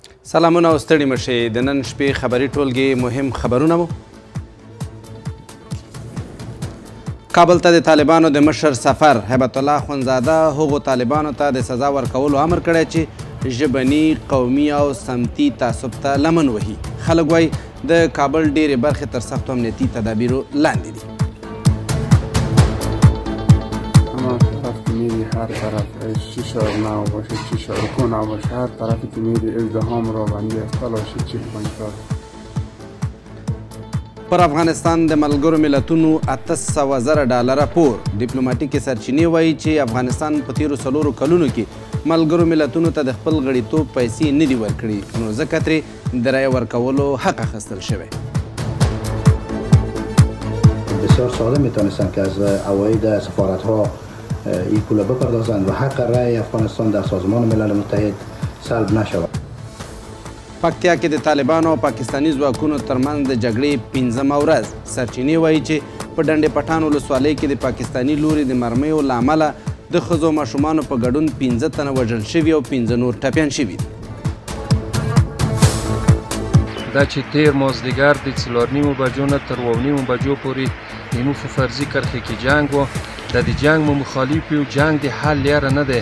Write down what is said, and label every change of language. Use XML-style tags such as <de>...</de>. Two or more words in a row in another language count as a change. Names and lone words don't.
<ps>سلامونه او ستړي مشئ د نن شپې خبري ټولګې مهم خبرونه مو کابل ته د طالبانو د مشر سفر هیبت الله اخوندزاده هغو طالبانو ته د سزا ورکولو امر کړی چې ژبني قومي او سمتي تعصب ته لمن وهي خلک وایي د کابل ډېرې برخې تر سختو امنیتي تدابیرو لاندې دي</ps> <fa>میری هر طرف چی شهرنو باشه چی شهرکونه باشه هر طرفی که میری ازدحام را بندی است تلاش چیک پنجتار</fa> <ps>پر افغانستان د ملګرو ملتونو 800,000 ډالره پور ډیپلوماټیکې سرچینې وایي چې افغانستان په تیرو 4 کلونو کې ملګرو ملتونو ته د خپل غړیتوب پیسې نه دي ورکړي نو ځکه ترې د رایې ورکولو حق اخیستل شوی</ps> <fa>بسیار ساده میتونستند که از عواید سفارت‌ها این پول بپردازند و حق رای افغانستان در سازمان ملل متحد سلب نشود.</fa> <ps>پکتیا کې د طالبانو او پاکستاني ځواکونو ترمنځ د جګړې 15مه ورځ سرچینې وایي چې په ډنډ پټان ولسوالۍ کې د پاکستاني لوري د مرمیو له امله د ښځو ماشومانو په ګډون 15 تنه وژل شوي او 15 نور ټپیان شوي دي دا چې تیر مازدیګر د 4:30 بجو نه تر 9:30 بجو پورې د مو په فرضي کرښه کې جنګ و د دې جنګ مو مخالف یو جنګ د حل لاره نه دی</ps>